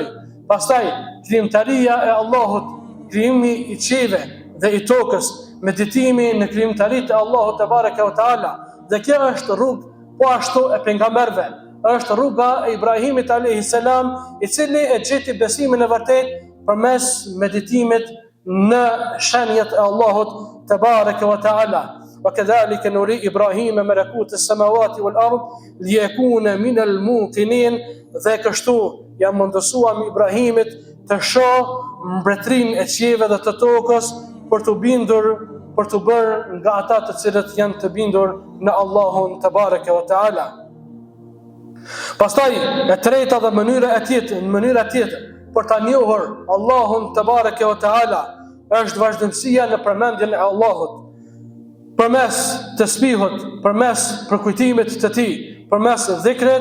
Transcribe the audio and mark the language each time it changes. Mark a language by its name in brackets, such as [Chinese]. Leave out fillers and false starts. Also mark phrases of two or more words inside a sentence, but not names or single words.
[Albanian] Pastaj, krijimtaria e Allahut, krijimi i qiejve dhe i tokës, meditimi në krijimtaritë e Allahut [Arabic] تبارك وتعالى. [Albanian] Dhe kjo është rrugë po ashtu e pejgamberëve, është rruga e Ibrahimit [Arabic] عليه السلام, [Albanian] i cili e gjeti besimin e vërtetë përmes meditimit në shenjat e Allahut [Arabic] تبارك وتعالى. وكذلك نري إبراهيم ملكوت السماوات والأرض ليكون من الموقنين. [Albanian] Dhe kështu jam mundësua me Ibrahimit të shoh mbretërinë e qiejve dhe të tokës për të bindur, për të bërë nga ata të cilët janë të bindur në Allahun [Arabic] تبارك وتعالى. [Albanian] Pastaj e treta dhe mënyra tjetër për ta njohur Allahun [Arabic] تبارك وتعالى [Albanian] është vazhdimësia në përmendjen e Allahut, përmes tasbihut, përmes përkujtimit të tij, përmes dhikrit.